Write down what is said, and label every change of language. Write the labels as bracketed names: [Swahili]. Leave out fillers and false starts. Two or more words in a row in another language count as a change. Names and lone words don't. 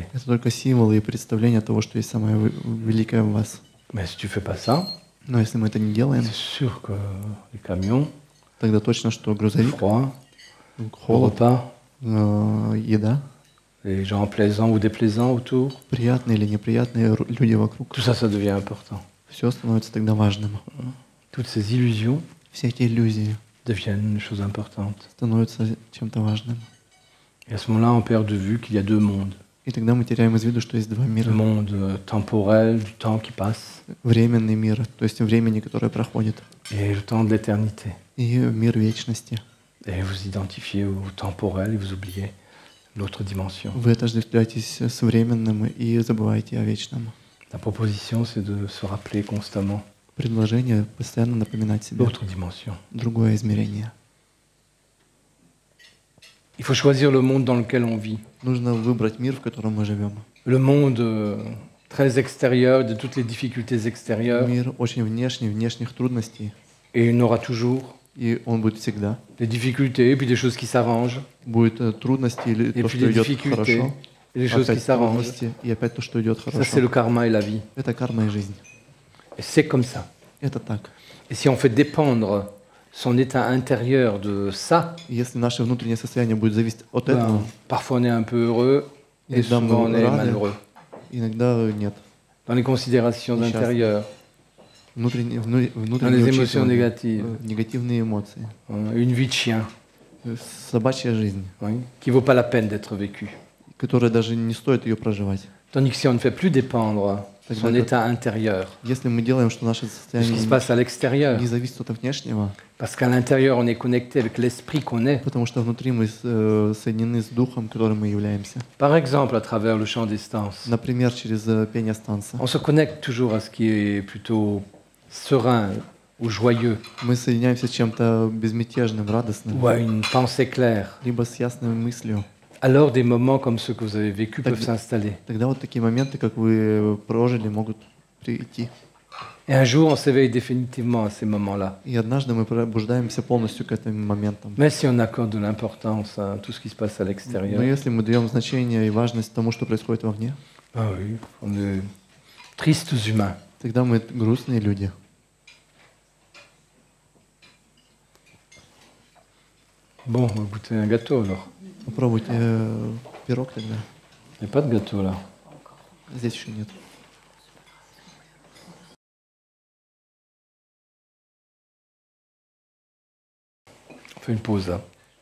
[Russian] Это только символы и представления того, что есть самое великое в вас. [French] Mais si tu fais pas ça, [Russian] Но если мы это не делаем, [French] c'est sûr que les camions, [Russian] тогда точно, что [French] le [Russian] грузовик, [French] froid, le [Russian] холод, [French] repas, [Russian] еда, [French] les gens plaisants ou déplaisants autour, [Russian] приятные или неприятные люди вокруг, [French] tout ça, ça devient important. [Russian] все становится тогда важным. [French] Toutes ces illusions [Russian] Все эти иллюзии [French] deviennent une chose importante. [Russian] становятся чем-то важным. [French] Et à ce moment-là, on perd de vue qu'il y a deux mondes. [Russian] И тогда мы теряем из виду, что есть два [French] Le [Russian] мира. [French] monde temporel, du temps qui passe, [Russian] Временный мир, то есть времени, которое проходит, [French] et le temps de l'éternité. [Russian] и мир вечности. [French] Et vous identifiez au temporel et vous oubliez l'autre dimension. [Russian] Вы отождествляетесь с временным и забываете о вечном. [French] La proposition, c'est de se rappeler constamment [Russian] Предложение постоянно напоминать себе [French] l'autre dimension. [Russian] другое измерение. [French] Il faut choisir le monde dans lequel on vit. [Russian] Нужно выбрать мир, в котором мы живем. [French] Le monde très extérieur, de toutes les difficultés extérieures, [Russian] Мир очень внешний, внешних трудностей, [French] et il y en aura toujours [Russian] и он будет всегда. [French] des difficultés, et puis des choses qui s'arrangent, [Russian] Будет трудности или [French] et [Russian] то, [French] puis [Russian] что [French] des [Russian] идет [French] difficultés, [Russian] хорошо, [French] et des choses qui [Russian] опять [French] s'arrangent. [Russian] трудности, и опять то, что идет [French] Ça, c'est [Russian] хорошо. [French] le karma et la vie. [Russian] Это карма и жизнь. [French] Et c'est comme ça. [Russian] Это так. [French] Et si on fait dépendre son état intérieur de ça, [Russian] И если наше внутреннее состояние будет зависеть от [French] ben, [Russian] этого, [French] parfois on est un peu heureux, et [Russian] Иногда мы [French] souvent on est [Russian] рады. [French] malheureux. [Russian] иногда нет. [French] Dans les considérations [Russian] Несчастны. [French] intérieures, [Russian] Внутренние [French] dans les émotions [Russian] учитывания, [French] négatives, [Russian] негативные эмоции, [French] une vie de chien, [Russian] собачья жизнь, [French] oui, qui ne vaut pas la peine d'être vécue. [Russian] которая даже не стоит ее проживать. [French] Tandis que si on ne fait plus dépendre son état intérieur [Russian] Если мы делаем, что наше [French] de ce qui [Russian] состояние [French] se passe à l'extérieur, [Russian] не зависит от внешнего, [French] parce qu'à l'intérieur on est connecté avec l'esprit qu'on est, [Russian] потому что внутри мы соединены с духом, которым мы являемся. [French] par exemple à travers le chant des stances, [Russian] Например, через пение станца. [French] on se connecte toujours à ce qui est plutôt serein ou joyeux, [Russian] Мы соединяемся с чем-то безмятежным, радостным, [French] ou à une pensée claire. [Russian] либо с ясной мыслью. [French] Alors des moments comme ceux que vous avez vécus peuvent s'installer. [Russian] Тогда вот такие моменты, как вы прожили, могут прийти. [French] Et un jour on s'éveille définitivement à ces moments-là. [Russian] И однажды мы пробуждаемся полностью к этим моментам. [French] Mais si on accorde de l'importance à tout ce qui se passe à [Russian] Но [French] l'extérieur, [Russian] если мы даем значение и важность тому, что происходит вовне, [French] ah oui, on est tristes humains. [Russian] тогда мы грустные люди. [French] Bon, on va goûter un gâteau alors. [Russian] Попробуйте пирог тогда. [French] Il n'y a pas de gâteau là. [Russian] Здесь еще нет. [French] On fait une pause là.